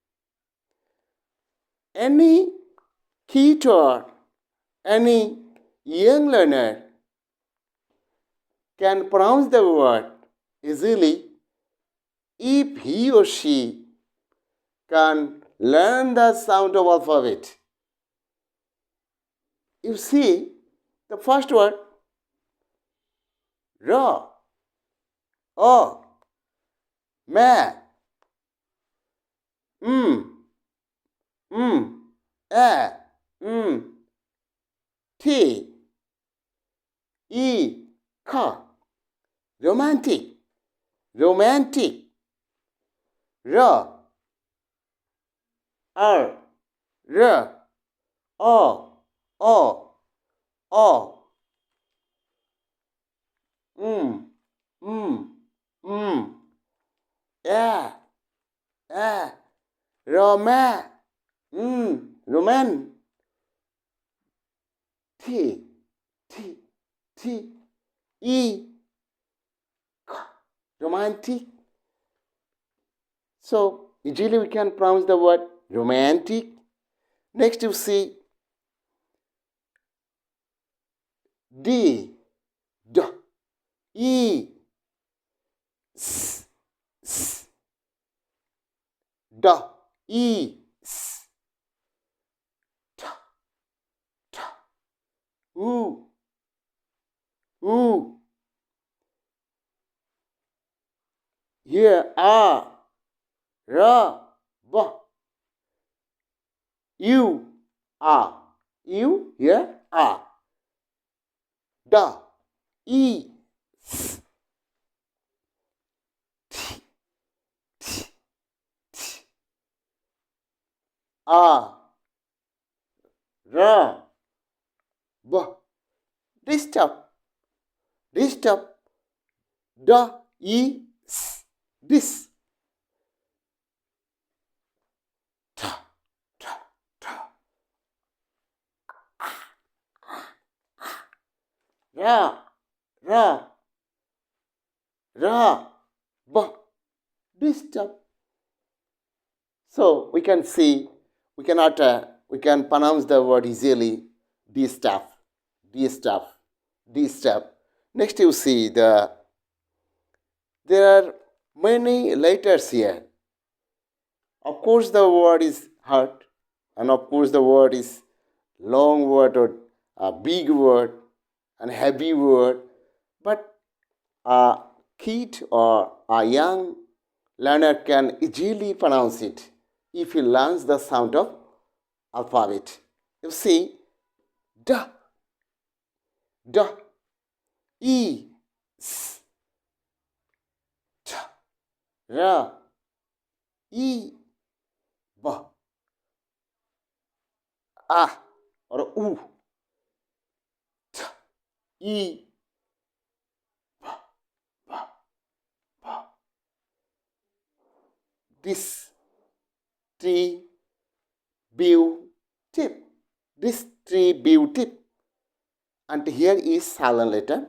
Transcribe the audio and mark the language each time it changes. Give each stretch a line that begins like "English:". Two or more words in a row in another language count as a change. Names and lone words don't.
English: Any kid or any young learner can pronounce the word easily if he or she can learn the sound of alphabet. You see, the first word, ra, o, ma, a, t, e, ka. Romantic, romantic. Ra, r, r, o, o, o. Yeah, yeah. Roman, roman. T, T, T, E, K. Romantic. So easily we can pronounce the word romantic. Next you see D, D, E, S, S, D, E, S, T, T, U, U. Here R, R, B, U, R, U, here R, D, E, S, T, T, T, R, R, B. Disturb, disturb, D, E, S, this. T, T, T. Ra, ra, ra, b. Disturb. So we can see, we can pronounce the word easily. Disturb, disturb, disturb. Next you see there are many letters here. Of course, the word is hard, and of course, the word is long word or a big word and heavy word. But a kid or a young learner can easily pronounce it if he learns the sound of alphabet. You see, da, da, e, s, t, ra, e, ba, a, or u, t, e, distributive, distributive, and here is silent letter.